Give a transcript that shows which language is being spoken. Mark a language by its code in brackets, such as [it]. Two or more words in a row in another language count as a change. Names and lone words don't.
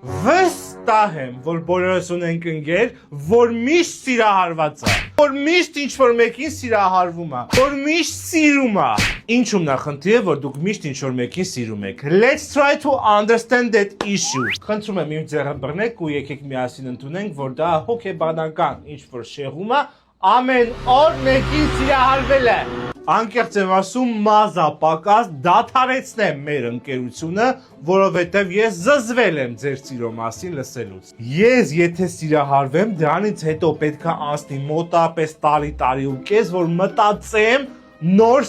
[hy] Վստահ եմ, որ բոլորս ունենք ընկեր, որ միշտ սիրահարված է, որ միշտ ինչ-որ մեկին սիրահարվում է, որ միշտ սիրում է։ Ինչու՞մն է խնդիրը, որ դուք միշտ ինչ-որ մեկին սիրում եք։ [en] Let's try to understand that issue։ [hy] Խնդրում եմ իմ ձեռը բռնեք ու եկեք միասին ընդունենք, որ դա հոգեբանական ինչ-որ շեղում է, ամեն օր մեկին սիրահարվել է։ Անկեղծ եմ ասում, մազա պակաս դադարեցնեմ մեր ընկերությունը, որովհետև ես զզվել եմ ձեր սիրո մասին լսելուց։ Ես եթե սիրահարվեմ, դրանից հետո պետք է անցնի մոտավորապես տարի ու կես, որ մտածեմ նոր